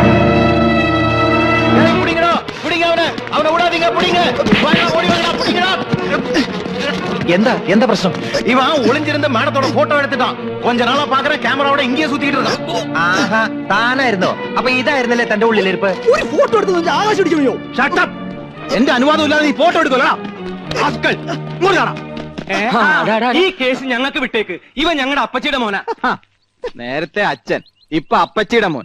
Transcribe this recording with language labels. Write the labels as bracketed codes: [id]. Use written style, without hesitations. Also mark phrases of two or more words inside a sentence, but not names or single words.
[ml] എന്താ പ്രശ്നം? [ta] இவன் ஒளிஞ்சிருந்த மேடத்தோட போட்டோ எடுத்துட்டான். கொஞ்ச நாளா பாக்குற கேமராவோட இங்கேயே சுத்திட்டு இருக்கான். [ml] ആഹാ, താനായിരുന്നോ? അപ്പൊ ഇതായിരുന്നല്ലേ തന്റെ ഉള്ളിലിരിപ്പ്? ഒരു ഫോട്ടോ എടുത്ത് ആകാശം അടിച്ചു. [en] shut up. [ml] എന്റെ അനുവാദം ഇല്ലാതെ നീ ഫോട്ടോ എടുക്കോളാ. ഈ കേസ് ഞങ്ങൾക്ക് വിട്ടേക്ക്. ഇവ ഞങ്ങളുടെ അപ്പച്ചിയുടെ മോനാ. നേരത്തെ അച്ഛൻ, ഇപ്പൊ അപ്പച്ചിയുടെ മോൻ.